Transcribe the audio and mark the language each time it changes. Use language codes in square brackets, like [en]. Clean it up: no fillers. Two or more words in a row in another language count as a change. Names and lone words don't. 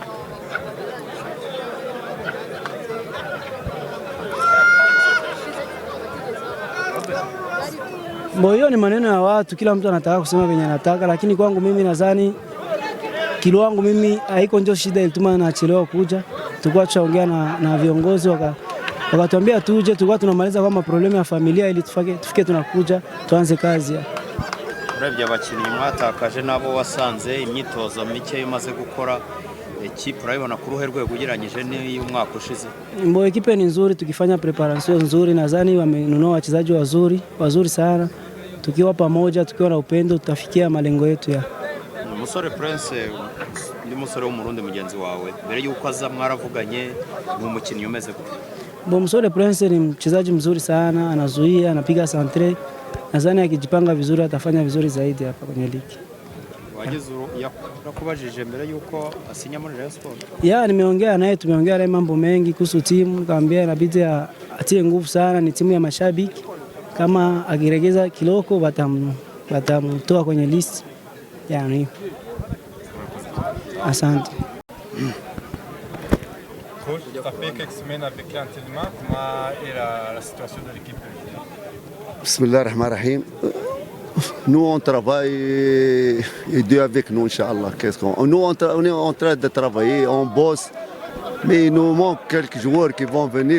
[sw] Mbo hiyo ni maneno ya watu, kila mtu anataka kusema venye anataka, lakini kwangu mimi nadhani kilo wangu mimi haiko ndio shida ilituma naachelewa kuja. Tulikuwa tunaongea na viongozi wakatuambia tuje, tulikuwa tunamaliza kama problemu ya familia ili tufike tunakuja tuanze kazi. [rn] Urebye abakinnyi mwatakaje nabo wasanze imyitozo mike imaze gukora ekipe urabibona ku ruhe rwego ugereranyije n'iy'umwaka ushize? [sw] Mbo ekipe ni nzuri, tukifanya preparation nzuri, nadhani wamenunua wachezaji wazuri sana. Tukiwa pamoja, tukiwa na upendo tutafikia malengo yetu ya. [rn] Musore Prince ndi musore w'umurundi mugenzi wawe mbere yuko aza mwaravuganye ni umukinnyi umeze gute? [sw] Bo Musore Prince ni mchezaji mzuri sana, anazuia, anapiga centre. Nadhani akijipanga vizuri atafanya vizuri zaidi hapa kwenye ligi. [rn] Wageze yakubajije mbere yuko asinya muri Rayon Sport? [sw] Ya nimeongea naye, tumeongea naye mambo mengi kuhusu timu, nikamwambia inabidi atie nguvu sana, ni timu ya mashabiki. Kama akiregeza kiloko batamtoa kwenye list. Yani. Asante. [fr] Coach, tu as fait quelques semaines avec l'entraînement. Comment est la situation de l'équipe? Bismillahirrahmanirrahim. Nous on travaille et Dieu avec nous, Inch'Allah. Nous on est en train de travailler, on bosse, mais il nous manque quelques joueurs qui vont venir.